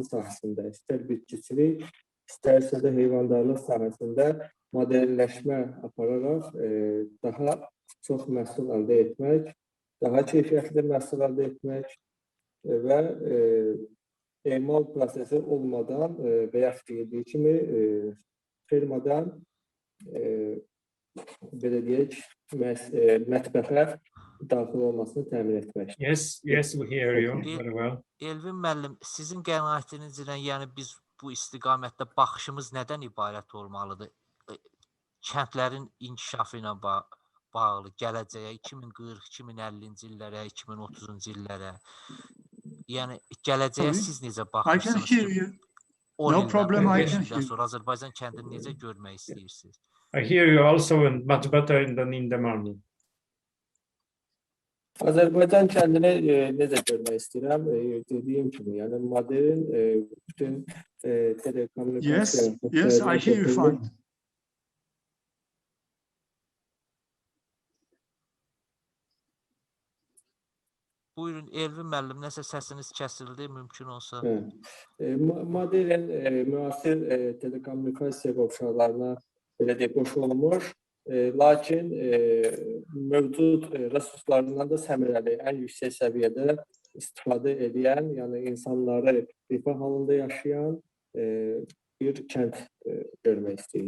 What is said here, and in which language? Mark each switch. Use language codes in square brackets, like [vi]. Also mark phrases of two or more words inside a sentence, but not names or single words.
[az] sahəsində, istər bitkiçilik, istərsə də heyvandarlıq sahəsində modelləşmə apararaq daha çox məhsul əldə etmək, daha keyfiyyətli məhsul əldə etmək və emal prosesi olmadan və yaxud deyildiyi kimi fermadan belə deyək, mətbəxə daxil olmasını təmin etmək. [en] Yes, we hear you very well. [az] Elvin müəllim, sizin qənaətiniz ilə, yəni biz bu istiqamətdə baxışımız nədən ibarət olmalıdır? Kəndlərin inkişafı ilə bağlı gələcəyə, 2040, 2050-ci illərə, 2030-cu illərə. Yəni gələcəyə [en] Sorry, [az] siz necə [en] I can [az] baxırsınız [en] hear [az] ki, [en] you. [az] 10 [en] No [az] ildən, [en] problem, I [az] 15 [en] can [az] ildən [en] hear. [az] sonra Azərbaycan kəndini necə görmək istəyirsiniz? [en] I hear you also and much better than in the morning. [az] Azərbaycan kəndini necə görmək istəyirəm? Dediyim kimi, yəni modern bütün telekommunikasiya [en] Yes, I hear you fine. [az] Buyurun, Elvin müəllim, nəsə səsiniz kəsildi, mümkün olsa. Modern müasir telekommunikasiya qovşaqlarına belə deyək, qoşulmuş, lakin mövcud resurslarından da səmərəli, ən yüksək səviyyədə istifadə edən, yəni insanları rifah halında yaşayan bir kənd görmək istəyir.